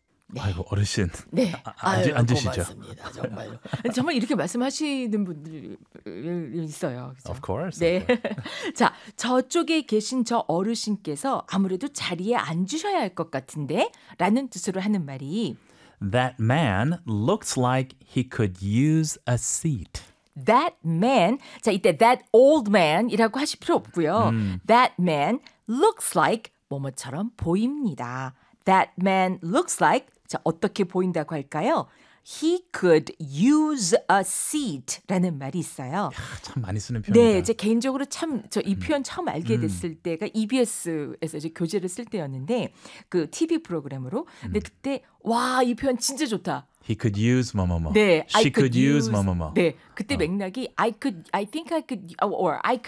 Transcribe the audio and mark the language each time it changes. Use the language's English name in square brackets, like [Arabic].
[Korean] 네. 아이고 어르신. 네. 아유, 앉으시죠. 고맙습니다. 정말로. 정말 이렇게 말씀하시는 분들이 있어요. 그렇죠? Of course. 네. 자, 저쪽에 계신 저 어르신께서 아무래도 자리에 앉으셔야 할 것 같은데 라는 뜻으로 하는 말이 [English] That man looks like he could use a seat. That man. [Korean] 자, 이때 [English] that old man [Korean] 이라고 하실 필요 없고요. [English] That man looks like [Korean] 뭐뭐처럼 보입니다. [English] That man looks like, [Korean] 자, 어떻게 보인다고 할까요? [English] He could use a seat [Korean] 라는 말이 있어요. 야, 참 많이 쓰는 표현이다. 네, 제 개인적으로 참 저 이 표현 처음 알게 됐을 때가 EBS에서 이제 교재를 쓸 때였는데 그 TV 프로그램으로 근데 그때 와, 이 표현 진짜 좋다. [English] He could use [Korean] 뭐뭐뭐. 네, [English] She could use [Korean] 뭐뭐뭐. 네, 그때 맥락이 [English] I could, I think I could, or I could